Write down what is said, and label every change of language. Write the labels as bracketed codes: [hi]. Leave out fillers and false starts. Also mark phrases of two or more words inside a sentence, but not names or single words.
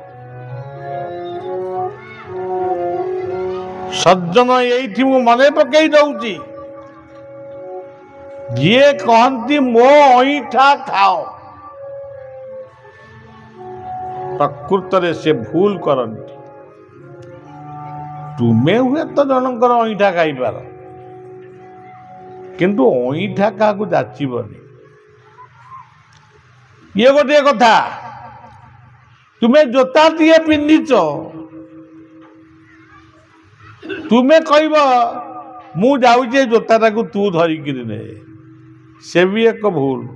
[or] ସଜ୍ଜନ ଏହି ମୁଁ ମନେ ପକାଇ ଦେଉଛି ଯେ କହନ୍ତି ମୋ ଅଇଁଠା ଖାଅ ପ୍ରକୃତରେ ସେ ଭୁଲ କରନ୍ତି। ତୁମେ ହୁଏତ ଜଣଙ୍କର ଅଇଁଠା ଖାଇପାର, କିନ୍ତୁ ଅଇଁଠା କାହାକୁ ଯାଚିବନି। ଇଏ ଗୋଟିଏ କଥା। ତୁମେ ଜୋତାଟିଏ ପିନ୍ଧିଛ, ତୁମେ କହିବ ମୁଁ ଯାଉଛି ଏ ଜୋତାଟାକୁ ତୁ ଧରିକିରି ନେ, ସେ ବି ଏକ ଭୁଲ।